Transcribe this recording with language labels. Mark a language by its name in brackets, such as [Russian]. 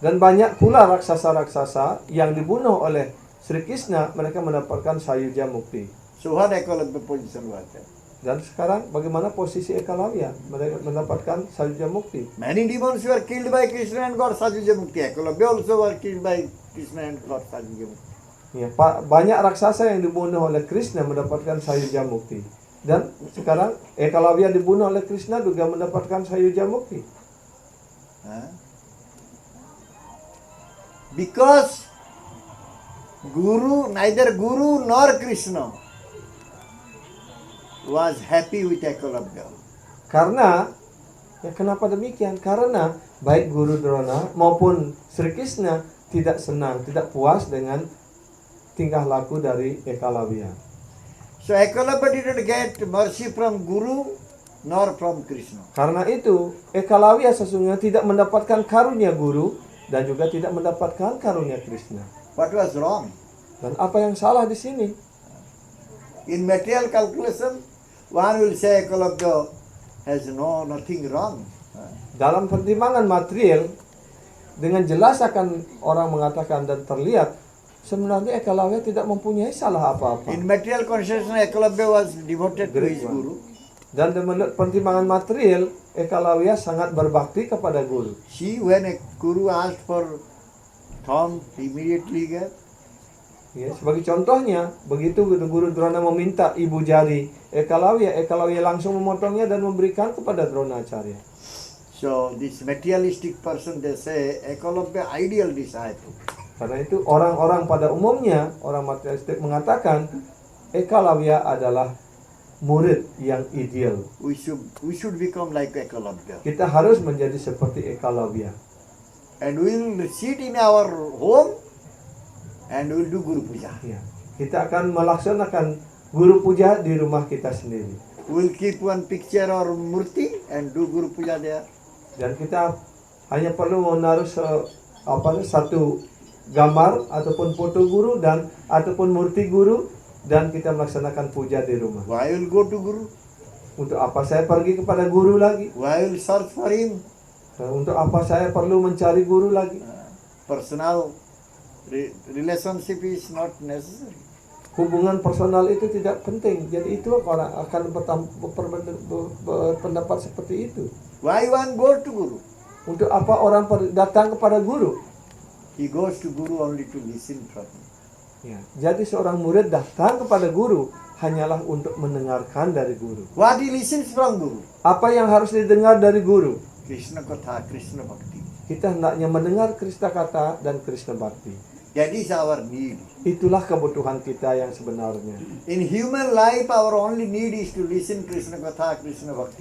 [Indonesian] Dan banyak pula raksasa-raksasa yang dibunuh oleh Sri Krishna, mereka mendapatkan Sayuja Mukti. [English] So what Ekalabya position was there? [Indonesian] Dan sekarang bagaimana posisi Ekalavya? Mereka mendapatkan Sayuja Mukti. [English] Many demons were killed by Krishna and got Sajuja Mukti. Ekalabya also were killed by Krishna and got Sajuja Mukti. [Indonesian] Ya, banyak raksasa yang dibunuh oleh Krishna mendapatkan Sayuja Mukti. Dan sekarang Ekalavya dibunuh oleh Krishna juga mendapatkan Sayuja Mukti. Huh? [English] Because neither Guru nor Krishna was happy with Ekalabya. [Indonesian] Karena, ya kenapa demikian? Karena baik Guru Drona maupun Sri Krishna tidak senang, tidak puas dengan tingkah laku dari Ekalavya. [English] So Ekalabya didn't get mercy from Guru nor from Krishna. [Indonesian] Karena itu, Ekalavya sesungguhnya tidak mendapatkan karunia Guru dan juga tidak mendapatkan karunia Krishna. [English] What was wrong? [Indonesian] Dan apa yang salah di sini? [English] In material calculation, one will say Ekalabya has nothing wrong. [Indonesian] Dalam pertimbangan material, dengan jelas akan orang mengatakan dan terlihat, sebenarnya Ekalavya tidak mempunyai salah apa-apa. [English] In material consideration, Ekalabya was devoted to Great his one. Guru. [Indonesian] Dan menurut pertimbangan material, Ekalavya sangat berbakti kepada Guru. [English] See, when a Guru asked for thorn, he immediately gave. [Indonesian] Ya, sebagai contohnya, begitu Guru Drona meminta ibu jari Ekalavya langsung memotongnya dan memberikan kepada Dronacharya. [English] So this materialistic person, they say Ekalabya ideal disciple. [Indonesian] Karena itu orang-orang pada umumnya, orang materialistik mengatakan Ekalavya adalah murid yang ideal. [English] We should become like Ekalabya. [Indonesian] Kita harus menjadi seperti Ekalavya. [English] And we will sit in our home and we will do Guru Puja. [Indonesian] Ya, kita akan melaksanakan Guru Puja di rumah kita sendiri. [English] We will keep one picture or murti and do Guru Puja there. [Indonesian] Dan kita hanya perlu menaruh satu gambar ataupun foto guru dan ataupun murti guru dan kita melaksanakan puja di rumah. [English] Why will go to Guru? [Indonesian] Untuk apa saya pergi kepada guru lagi? [English] Why will search for him? [Indonesian] Dan untuk apa saya perlu mencari guru lagi? [English] Personal relationship is not necessary. [Indonesian] Hubungan personal itu tidak penting. Jadi itu orang akan berpendapat seperti itu. [English] Why one go to Guru? [Indonesian] Untuk apa orang datang kepada guru? [English] He goes to Guru only to listen from him. [Indonesian] Ya, jadi seorang murid datang kepada guru hanyalah untuk mendengarkan dari guru. [English] What he listens from Guru? [Indonesian] Apa yang harus didengar dari guru? [English] Krishna Katha, Krishna Bhakti. [Indonesian] Kita hendaknya mendengar Krishna Kata dan Krishna Bhakti. [English] That is our need. [Indonesian] Itulah kebutuhan kita yang sebenarnya. [English] In human life, our only need is to listen Krishna Katha, Krishna Bhakti.